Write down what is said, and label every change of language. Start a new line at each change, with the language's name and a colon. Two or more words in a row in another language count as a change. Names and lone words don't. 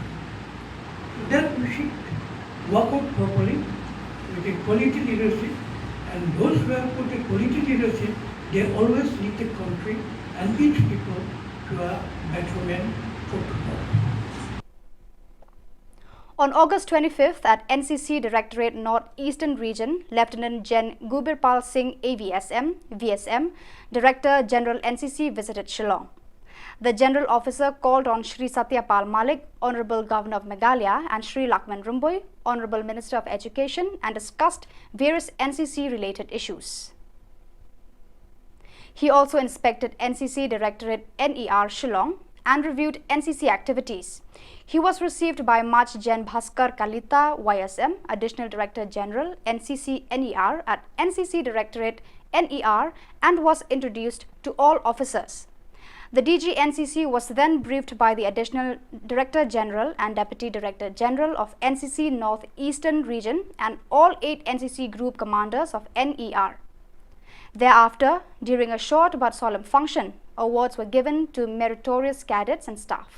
English: So that we should work out properly with a quality leadership, and those who have put a quality leadership, they always lead the country and each people to a betterment for tomorrow. On August 25th at NCC Directorate North-Eastern Region, Lieutenant Gen Gubirpal Singh AVSM, VSM, Director General NCC visited Shillong. The General Officer called on Shri Satyapal Malik, Honorable Governor of Meghalaya, and Shri Lakman Rumboy, Honorable Minister of Education, and discussed various NCC-related issues. He also inspected NCC Directorate NER Shillong and reviewed NCC activities. He was received by Mach Gen Bhaskar Kalita, YSM, Additional Director General, NCC NER at NCC Directorate NER, and was introduced to all officers. The DG NCC was then briefed by the Additional Director General and Deputy Director General of NCC North-Eastern Region and all 8 NCC Group Commanders of NER. Thereafter, during a short but solemn function, awards were given to meritorious cadets and staff.